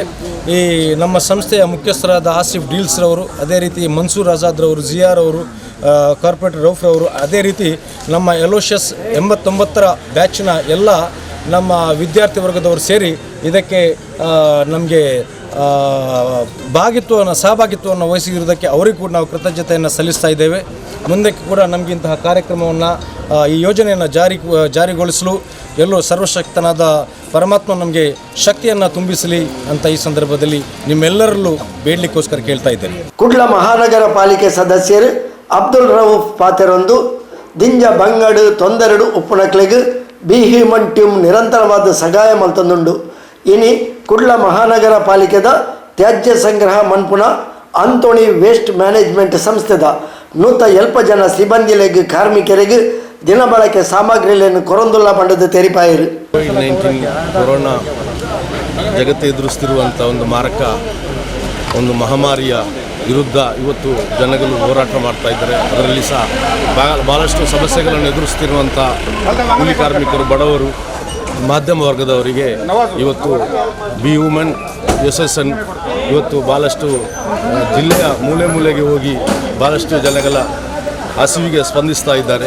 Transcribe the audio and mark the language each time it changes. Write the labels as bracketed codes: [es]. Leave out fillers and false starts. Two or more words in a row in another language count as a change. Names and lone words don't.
[kn] ಈ ನಮ್ಮ ಸಂಸ್ಥೆಯ ಮುಖ್ಯಸ್ಥರಾದ ಆಸಿಫ್ ಡೀಲ್ಸ್ರವರು, ಅದೇ ರೀತಿ ಮನ್ಸೂರ್ ಆಜಾದ್ರವರು, ಜಿಯಾರ್ ಅವರು, ಕಾರ್ಪೊರೇಟರ್ ರೌಫ್ರವರು, ಅದೇ ರೀತಿ ನಮ್ಮ ಎಲೋಷಿಯಸ್ 89ರ ಬ್ಯಾಚಿನ ಎಲ್ಲ ನಮ್ಮ ವಿದ್ಯಾರ್ಥಿ ವರ್ಗದವರು ಸೇರಿ ಇದಕ್ಕೆ ನಮಗೆ ಸಹಭಾಗಿತ್ವವನ್ನು ವಹಿಸಿರುವುದಕ್ಕೆ ಅವರಿಗೂ ಕೂಡ ನಾವು ಕೃತಜ್ಞತೆಯನ್ನು ಸಲ್ಲಿಸ್ತಾ ಇದ್ದೇವೆ. ಮುಂದಕ್ಕೆ ಕೂಡ ನಮಗೆ ಇಂತಹ ಕಾರ್ಯಕ್ರಮವನ್ನು, ಈ ಯೋಜನೆಯನ್ನು ಜಾರಿಗೊಳಿಸಲು ಎಲ್ಲರೂ ಸರ್ವಶಕ್ತನಾದ ಪರಮಾತ್ಮ ನಮಗೆ ಶಕ್ತಿಯನ್ನು ತುಂಬಿಸಲಿ ಅಂತ ಈ ಸಂದರ್ಭದಲ್ಲಿ ನಿಮ್ಮೆಲ್ಲರಲ್ಲೂ ಬೇಡಲಿಕ್ಕೋಸ್ಕರ ಕೇಳ್ತಾ ಇದ್ದೇನೆ. [tcy] ಕುಡ್ಲ ಮಹಾನಗರ ಪಾಲಿಕೆ ಸದಸ್ಯರು ಅಬ್ದುಲ್ ರೌಫ್ ಪಾತೆರೊಂದು ದಿಂಜ ಬಂಗಡು ತೊಂದರೆಡು ಉಪ್ಪುನಕ್ಲೆಗ್ ಬಿ ಹ್ಯೂಮನ್ ಟೀಮ್ ನಿರಂತರವಾದ ಸಹಾಯ ಮಲ್ತೊಂದುಂಡು. ಇನಿ ಕುಡ್ಲ ಮಹಾನಗರ ಪಾಲಿಕೆದ ತ್ಯಾಜ್ಯ ಸಂಗ್ರಹ ಮನ್ಪುನ ಆಂಥೋನಿ ವೇಸ್ಟ್ ಮ್ಯಾನೇಜ್ಮೆಂಟ್ ಸಂಸ್ಥೆದ 100 ಜನ ಸಿಬ್ಬಂದಿಲೆಗ್ [kn] ಕಾರ್ಮಿಕರಿಗೆ ದಿನಬಳಕೆ ಸಾಮಗ್ರಿಗಳನ್ನು [tcy] ಕೊರೊಂದುಲ್ಲ ಪಂಡದ ತೆರಿಪಾಯರು. [kn] ಕೋವಿಡ್-19 ಕೊರೋನಾ ಜಗತ್ತು ಎದುರಿಸ್ತಿರುವಂಥ ಒಂದು ಮಾರಕ ಒಂದು ಮಹಾಮಾರಿಯ ವಿರುದ್ಧ ಇವತ್ತು ಜನಗಳು ಹೋರಾಟ ಮಾಡ್ತಾ ಇದ್ದಾರೆ. ಅದರಲ್ಲಿ ಸಹ ಭಾಳಷ್ಟು ಸಮಸ್ಯೆಗಳನ್ನು ಎದುರಿಸ್ತಿರುವಂಥ ಕೂಲಿ ಕಾರ್ಮಿಕರು, ಬಡವರು, ಮಾಧ್ಯಮ ವರ್ಗದವರಿಗೆ ಇವತ್ತು ಬಿ ಹ್ಯೂಮನ್ SSN ಇವತ್ತು ಭಾಳಷ್ಟು ಜಿಲ್ಲೆಯ ಮೂಲೆಗೆ ಹೋಗಿ ಭಾಳಷ್ಟು ಜನಗಳ ಹಸಿವಿಗೆ ಸ್ಪಂದಿಸ್ತಾ ಇದ್ದಾರೆ.